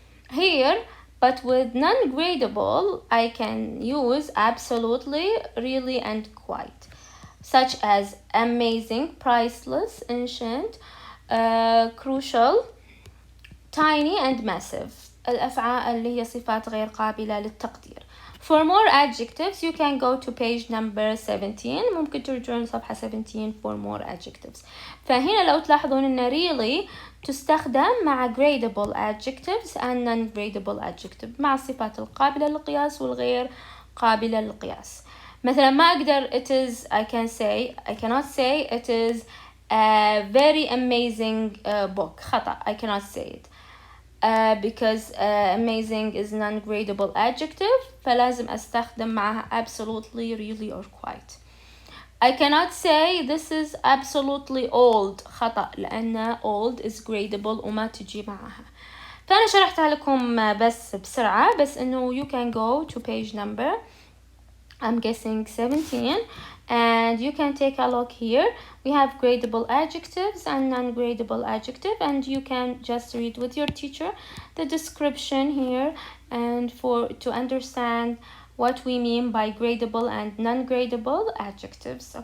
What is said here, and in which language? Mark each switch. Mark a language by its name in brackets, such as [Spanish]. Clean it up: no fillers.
[English] Here, but with non-gradable, I can use absolutely, really, and quite. Such as amazing, priceless, ancient, crucial, tiny, and massive. [Arabic] الأفعال اللي هي صفات غير قابلة للتقدير. [English] For more adjectives, you can go to page number 17. [Arabic] ممكن ترجعون صفحة 17 [English] for more adjectives. [Arabic] فهنا لو تلاحظون إن really تستخدم مع gradable adjectives [English] and non-gradable adjective, [Arabic] مع الصفات القابلة للقياس والغير قابلة للقياس. مثلا ما أقدر [English] I cannot say it is a very amazing book. خطأ. I cannot say it. Because amazing is non-gradable adjective, [Arabic] فلازم أستخدم معها [English] absolutely, really or quite. I cannot say this is absolutely old. [Arabic] خطأ, لأن [English] old is gradable [Arabic] وما تجي معها. فأنا شرحتها لكم بس بسرعة, بس إنه [English] you can go to page number, I'm guessing 17, and you can take a look here. We have gradable adjectives and non-gradable adjective, and you can just read with your teacher the description here and to understand what we mean by gradable and non-gradable adjectives.